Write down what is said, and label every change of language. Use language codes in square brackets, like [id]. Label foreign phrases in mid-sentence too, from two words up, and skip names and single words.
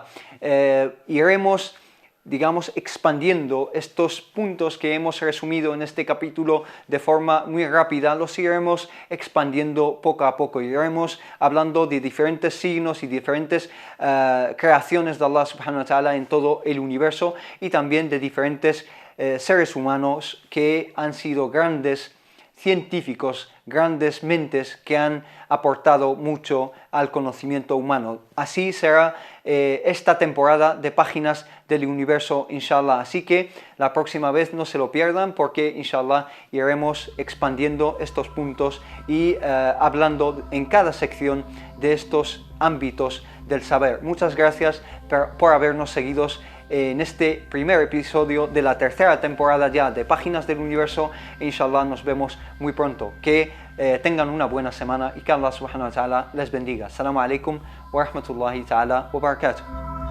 [es] Iremos, expandiendo estos puntos que hemos resumido en este capítulo de forma muy rápida, los iremos expandiendo poco a poco. Iremos hablando de diferentes signos y diferentes creaciones de [ar] الله سبحانه وتعالى [es] en todo el universo, y también de diferentes seres humanos que han sido grandes científicos, grandes mentes que han aportado mucho al conocimiento humano. Así será esta temporada de Páginas del Universo, inshallah. Así que la próxima vez no se lo pierdan, porque inshallah iremos expandiendo estos puntos y hablando en cada sección de estos ámbitos del saber. Muchas gracias por habernos seguido en este primer episodio de la tercera temporada ya de Páginas del Universo. Inshallah nos vemos muy pronto. Que tengan una buena semana y que [ar] الله سبحانه وتعالى [es] les bendiga. [ar] السلام عليكم ورحمة الله تعالى وبركاته.